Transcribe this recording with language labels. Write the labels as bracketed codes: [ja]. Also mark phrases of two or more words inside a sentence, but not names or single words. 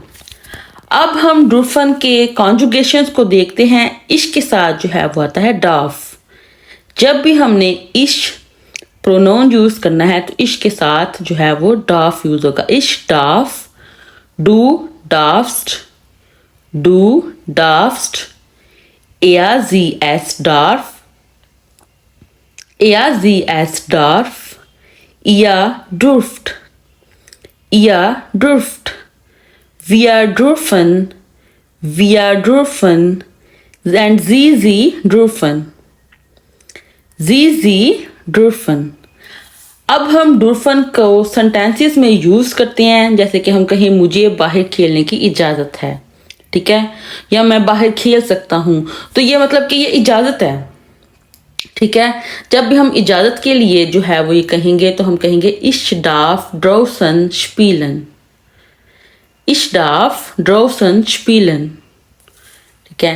[hi] अब हम डुर्फन के कॉन्जुगेशंस को देखते हैं। इश के साथ जो है वो आता है डाफ। जब भी हमने इश प्रोनाउन यूज़ करना है तो इश के साथ जो है वो डाफ यूज़ होगा। [de] ich darf, du darfst, du darfst, er sie es darf, er sie es darf, ihr dürft, ihr dürft, wir dürfen and sie dürfen, sie dürfen। [hi] अब हम डुर्फन को सेंटेंसेस में यूज़ करते हैं। जैसे कि हम कहें मुझे बाहर खेलने की इजाज़त है, ठीक है, या मैं बाहर खेल सकता हूँ, तो ये मतलब कि ये इजाज़त है, ठीक है। जब भी हम इजाज़त के लिए जो है वो ये कहेंगे तो हम कहेंगे [de] ich darf draußen spielen, ich darf draußen spielen, [hi] ठीक है।